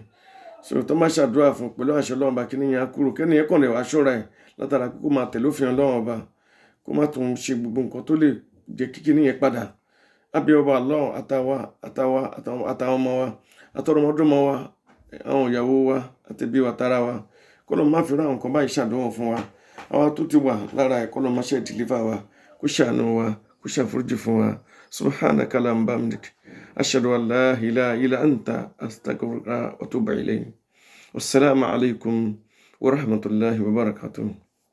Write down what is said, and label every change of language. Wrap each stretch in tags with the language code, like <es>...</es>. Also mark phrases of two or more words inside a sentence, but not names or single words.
<yo>So tó máa ṣàdúrà fún pẹ̀lú àṣẹ Ọlọ́run ọba kí nìyẹn á kúrò, kẹ́ni yẹn kàn lè wá ṣọ́ra ẹ̀ látara pé kó máa tẹ̀lé òfin Ọlọ́run ọba, kó má tún ṣe gbogbo nǹkan tó lè jẹ́ kí nìyẹn padà. Àbí ọba Allah àtàwọn ọmọ wa àtọrọmọdọ́mọ wa, àwọn ìyàwó wa àtẹbí wa tara wa, kó lọ má fi ra nǹkan báyìí ṣàdánwò fún wa. Àwa tó ti wà lára ẹ̀ kó lọ má ṣe deliver wa, kó ṣàánú wa, kó ṣàforíjì fún wa.</yo> <ar>سبحانك اللهم وبحمدك، أشهد أن لا إله إلا أنت، أستغفرك وأتوب إليك. والسلام عليكم ورحمة الله وبركاته.</ar>